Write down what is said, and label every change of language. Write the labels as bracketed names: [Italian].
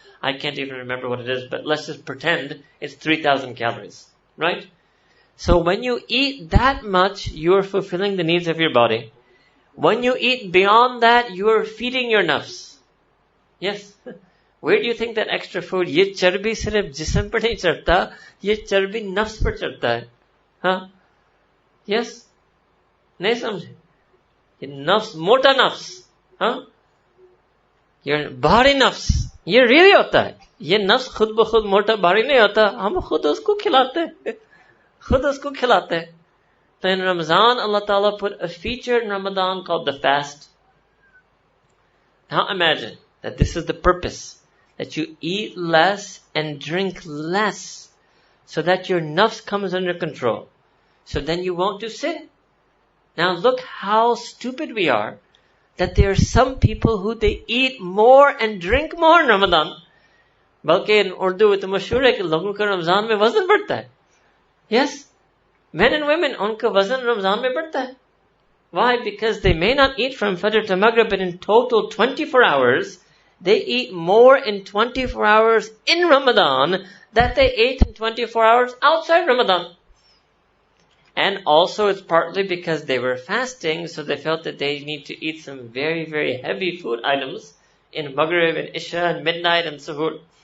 [English] I can't even remember what it is, but let's just pretend it's 3,000 calories. Right? So when you eat that much, you're fulfilling the needs of your body. When you eat beyond that, you are feeding your nafs. Yes. Where do you think that extra food? [Hindi] ये चर्बी सिर्फ जिस्म पर नहीं चढ़ता, ये चर्बी नफ्स पर चढ़ता है. हाँ? [English] Yes? [Hindi] नहीं समझे? ये नफ्स, मोटा नफ्स. हाँ? [English] Your body nafs. [Hindi] ये really होता है. ये नफ्स खुद ब खुद मोटा भारी नहीं होता. हम खुद उसको खिलाते हैं. खुद उसको खिलाते हैं. [English] So in Ramadan, Allah Ta'ala put a feature in Ramadan called the fast. Now imagine that this is the purpose. That you eat less and drink less. So that your nafs comes under control. So then you won't do sin. Now look how stupid we are. That there are some people who they eat more and drink more in Ramadan. [Hindi] बल्कि [English] in Urdu it's [Hindi] मशहूर है कि लोगों का रमजान में वजन बढ़ता है. [English] Yes? Men and women, [Hindi] उनका वजन रमजान में बढ़ता है. [English] Why? Because they may not eat from Fajr to Maghrib, but in total 24 hours, they eat more in 24 hours in Ramadan that they ate in 24 hours outside Ramadan. And also it's partly because they were fasting, so they felt that they need to eat some very, very heavy food items in Maghrib and Isha and midnight and Suhoor.